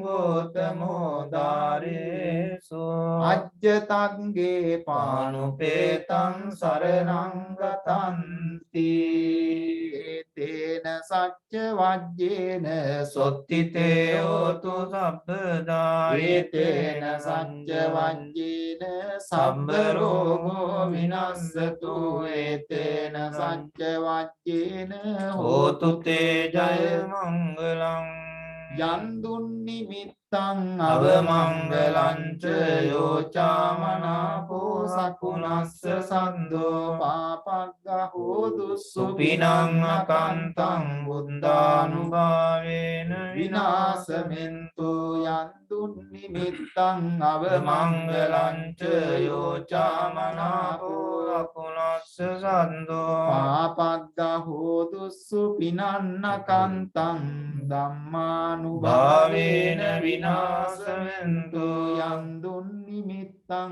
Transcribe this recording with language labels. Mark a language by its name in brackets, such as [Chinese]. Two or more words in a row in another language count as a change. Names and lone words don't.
[Pali] ගෝතමෝ දාරේසු අජ්ජතංගේ පානුපේතං සරණං ගතන්ති තේන සච්ච වජ්ජේන සොත්තිතේ හෝතු සබ්බදා ඒතේන සච්ච වජ්ජේන සම්බ රෝගෝ විනස්සතු ඒතේන සච්ච වජ්ජේන හෝතු තේ ජය මංගලං යන්දුන් නිමිත්තං අවමංගලං ච යෝචාමනාපෝ සකුණස්ස සන්දෝ පාපග්ගහෝ දුස්සුපිනං සුපිනං අකන්තං බුද්ධානුභාවේන විනාශමෙන්තු යන්දුන් නිමිත්තං අවමංගලං ච යෝචාමනාපෝ අකුණස්ස සන්දෝ පාපග්ගහෝ දුස්සුපිනං අකන්තං භාවේන ධම්මානුභාවේන විනාශවෙන්තු යන්දුන් නිමිත්තං